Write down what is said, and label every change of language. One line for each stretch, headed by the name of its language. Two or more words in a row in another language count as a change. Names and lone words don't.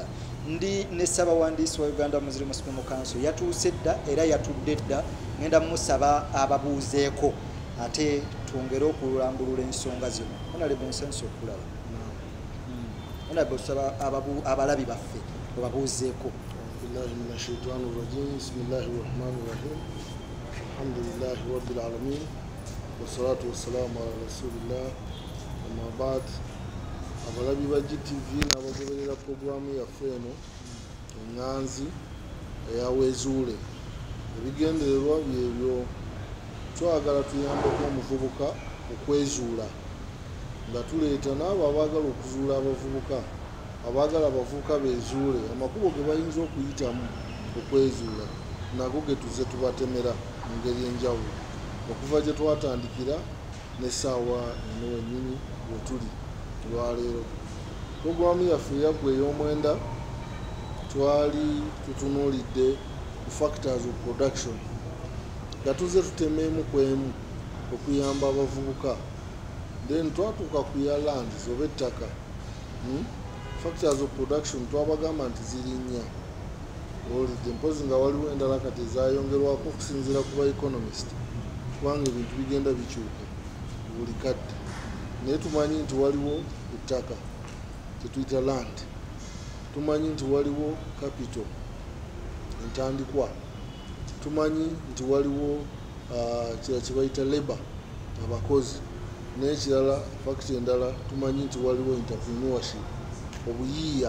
Ganda: Ndi ne Ssaabawandiisi wa Uganda Muslim Supreme Council yatuuse dda era yatudde dda, ngenda musaba ababuuzeeko ate twongere okulambulula ensonga zino. Honorable Nsenso okulaba Honorable abalabi baffe obabuuzeeko.
Arabic: بالله من الشيطان الرجيم. بسم الله الرحمن الرحيم. الحمد لله رب العالمين. والصلاة والسلام على رسول الله. أما بعد.
Ganda: Abalabi ba GTV n'abagoberera programu yaffe eno Enganzi eya Wezuule, ebigendererwa byebyo twagala tuyambeko omuvubuka okwezuula, nga tuleeta n'abo abaagala okuzuula abavubuka, abaagala abavubuka bezuule amakubo ge bayinza okuyitamu okwezuula, nago ge tuze tubatemera mu ngeri enjawulo okuva gye twatandikira n'essaawa eno wennyini we tuli olwaleero. Programu yaffe eyaggwa ey'omwenda twali tutunuulidde ku
English: factors of production
Ganda: nga tuze tutemeemu ku emu okuyamba abavubuka, then twatuuka ku ya lands oba ettaka.
English: Factors of production
Ganda: twabagamba nti ziri nnya, olidde mpozi nga waliwo endala kati ezayongerwako okusinziira ku ba economist, kubanga ebintu bigenda bikyuka buli kadde. Naye tumanyi nti waliwo ettaka kyetuyita land, tumanyi nti waliwo capital entandikwa, tumanyi nti waliwo kira kye bayita labor abakozi, n'ekirala fakiti endala tumanyi nti waliwo entrepreneurship obuyiiya.